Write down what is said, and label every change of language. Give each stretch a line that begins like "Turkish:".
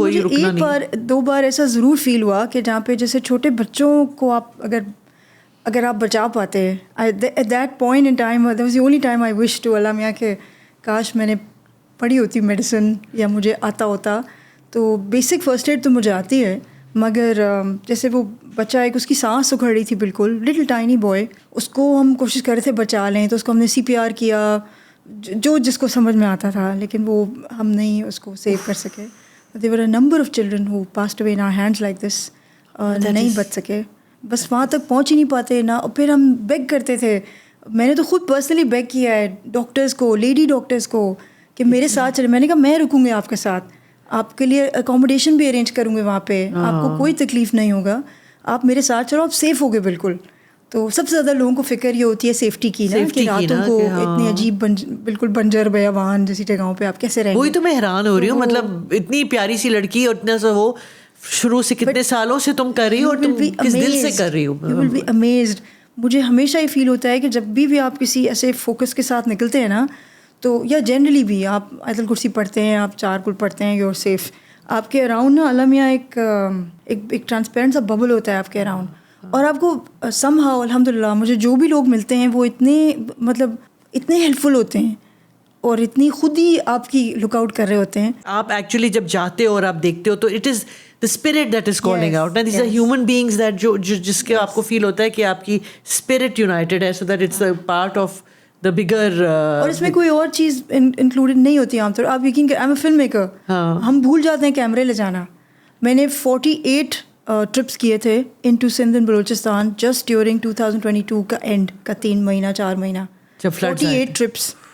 Urdu: تو مجھے ایک بار 2 بار ایسا ضرور فیل ہوا کہ جہاں پہ جیسے چھوٹے بچوں کو آپ اگر آپ بچا پاتے
English: at that point in time, that was the only time I wish
Urdu: to اللہ میاں کہ کاش میں نے پڑھی ہوتی میڈیسن یا مجھے آتا ہوتا. تو بیسک فرسٹ ایڈ تو مجھے آتی ہے، مگر جیسے وہ بچہ ایک اس کی سانس اکھڑ رہی تھی بالکل،
English: little tiny boy,
Urdu: اس کو ہم کوشش کر رہے تھے بچا لیں، تو اس کو ہم نے CPR کیا جو جس کو سمجھ میں آتا تھا، لیکن وہ ہم نہیں اس کو سیو کر سکے.
English: There were a number of children who passed away in our hands like this.
Urdu: نہیں بچ سکے، بس وہاں تک پہنچ ہی نہیں پاتے نا. پھر ہم بیگ کرتے تھے، میں نے تو خود پرسنلی بیگ کیا ہے ڈاکٹرز کو، لیڈی ڈاکٹرز کو کہ میرے ساتھ چلے. میں نے کہا میں رکوں گی آپ کے ساتھ، آپ کے لیے اکوموڈیشن بھی ارینج کروں گی وہاں پہ، آپ کو کوئی تکلیف نہیں ہوگا، آپ میرے ساتھ چلو، آپ سیف ہوگے بالکل. تو سب سے زیادہ لوگوں کو فکر یہ ہوتی ہے سیفٹی کی نا، کہ راتوں کو اتنی عجیب بالکل بنجر بیابان جیسی جگہوں پہ آپ کیسے رہیں گے. وہی تو میں حیران ہو رہی ہوں، مطلب اتنی پیاری سی لڑکی اور اتنا سا وہ شروع سے کتنے سالوں سے تم کر رہی ہو اور تم کس دل سے کر رہی ہو.
English: You will be amazed.
Urdu: مجھے ہمیشہ یہ فیل ہوتا ہے کہ جب بھی آپ کسی ایسے فوکس کے ساتھ نکلتے ہیں نا, تو یا جنرلی بھی آپ آیت الکرسی پڑھتے ہیں, آپ 4 کل پڑھتے ہیں,
English: You are safe.
Urdu: آپ کے اراؤنڈ نا اللہ میاں ایک ٹرانسپیرنٹ سا ببل ہوتا ہے آپ کے اراؤنڈ, اور آپ کو سم ہاؤ الحمد للہ مجھے جو بھی لوگ ملتے ہیں وہ اتنے ہیلپ فل ہوتے ہیں اور اتنی خود ہی آپ کی لک آؤٹ کر رہے ہوتے ہیں. آپ ایکچولی جب جاتے ہو اور آپ دیکھتے ہو تو
English: It is the spirit that is calling out. Now these are human beings that
Urdu: جس کے آپ کو فیل ہوتا ہے کہ آپ کی اسپرٹ یونائٹیڈ ہے,
English: so that it's a part of the bigger
Urdu: اور اس میں کوئی اور چیز انکلوڈیڈ نہیں ہوتی عام طور. آپ یقین کریں,
English: I am a film maker,
Urdu: ہم بھول جاتے ہیں کیمرے لے جانا. میں نے 48 ٹرپس کیے تھے
English: into Sindh and Balochistan just during
Urdu: 2022 کا اینڈ کا 3 مہینہ 4 مہینہ. 48 ٹرپس,